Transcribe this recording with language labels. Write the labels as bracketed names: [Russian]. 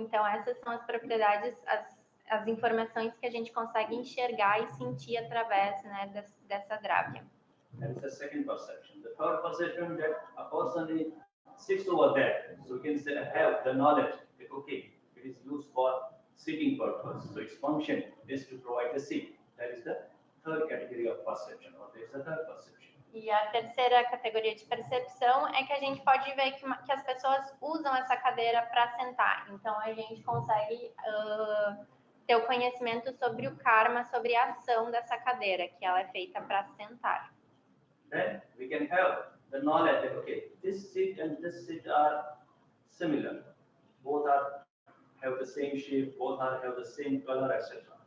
[Portuguese] Então, essas são as propriedades, as informações que a gente consegue enxergar e sentir através, né, dessa Dravya. [English] That is the second perception. The third perception that a person sits over there. So we can say, have the knowledge that, okay, it is used for seating purpose. So its function is to provide the seat. That is the third category of perception, or there is the third perception. [Portuguese] E a terceira categoria de percepção é que a gente pode ver que as pessoas usam essa cadeira para sentar. Então, a gente consegue ter o conhecimento sobre o karma, sobre a ação dessa cadeira, que ela é feita para sentar. [English] Then we can have the knowledge that okay, this seat and this seat are similar, both are have the same shape, both are have the same color, etc.